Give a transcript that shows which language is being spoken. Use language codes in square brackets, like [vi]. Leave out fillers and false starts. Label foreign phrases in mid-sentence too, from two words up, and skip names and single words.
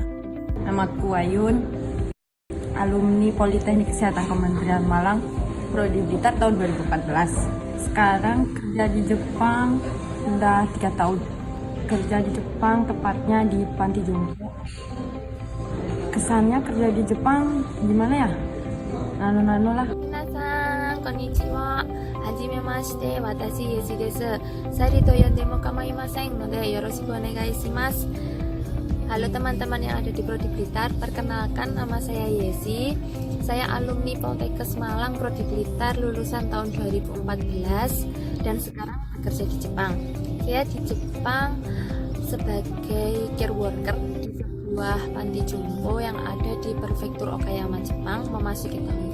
[id] Namaku Ayun, alumni Politeknik Kesehatan Kementerian Malang, Prodi Blitar tahun 2014. Sekarang kerja di Jepang udah 3 tahun. Kerja di Jepang, tepatnya di panti jompo. Kesannya kerja di Jepang gimana ya? Nano-nano lah. [ja] 皆さん、こんにちは。はじめまして、私 Yesi です. Sari と呼んでも構いませんのでよろしくお願いします. [id] Halo teman-teman yang ada di Prodi Blitar, perkenalkan nama saya Yesi. Saya alumni Poltekkes Malang Prodi Blitar lulusan tahun 2014 dan sekarang bekerja di Jepang. Saya di Jepang sebagai [en] care worker [id] di sebuah panti jompo yang ada di Prefektur Okayama, Jepang, memasuki tahun.